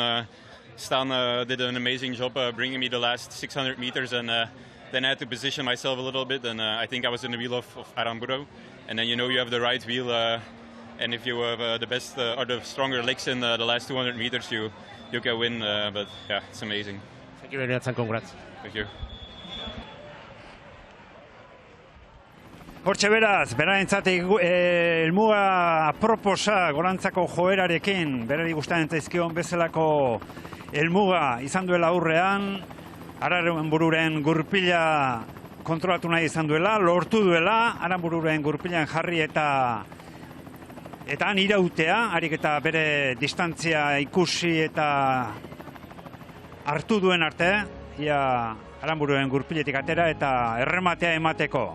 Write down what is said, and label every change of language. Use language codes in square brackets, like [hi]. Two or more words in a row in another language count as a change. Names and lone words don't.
[en] Stan did an amazing job bringing me the last 600 meters, and then I had to position myself a little bit, and I think I was in the wheel of Aramburu. And then you have the right wheel, and if you have the best or the stronger legs in the last 200 meters, you can win. But yeah, it's amazing. Thank you very much and congrats. Thank you. [eu] Hortxe beraz, berarentzat helmuga aproposa gorantzako joerarekin, berari gustatzen zaizkion bezalako helmuga izan duela aurrean, Aranbururen gurpila kontrolatu nahi izan duela, lortu duela, Aranbururen gurpilan jarri eta han irautea, harik eta bere distantzia ikusi eta hartu duen arte, ia Aranbururen gurpiletik atera eta errematea emateko.